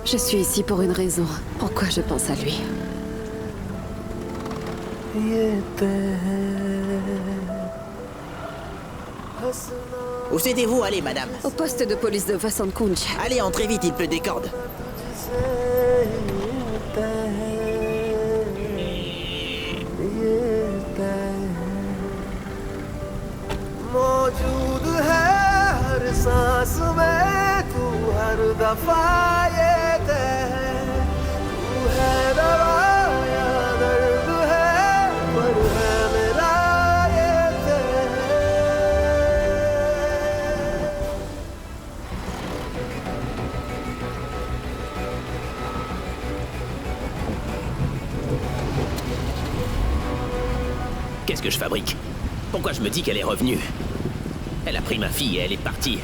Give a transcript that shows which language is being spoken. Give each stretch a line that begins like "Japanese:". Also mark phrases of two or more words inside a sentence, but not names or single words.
French: Je suis ici pour une raison. Pourquoi je pense à lui?
Hindi: ये तय है हंसना
French: Où souhaitez-vous aller, madame? Au poste de police de Vasant Kunj. Allez, entrez vite, il pleut des cordes.
Hindi: तुझसे ही तय है ये तय है मौजूद है हर सांस में तू हर दफा ये तय है तू है दवा या दर्द है पर है मेरा ये तय है
French: Qu'est-ce que je fabrique? Pourquoi je me dis qu'elle est revenue? Elle a pris ma fille et elle est partie.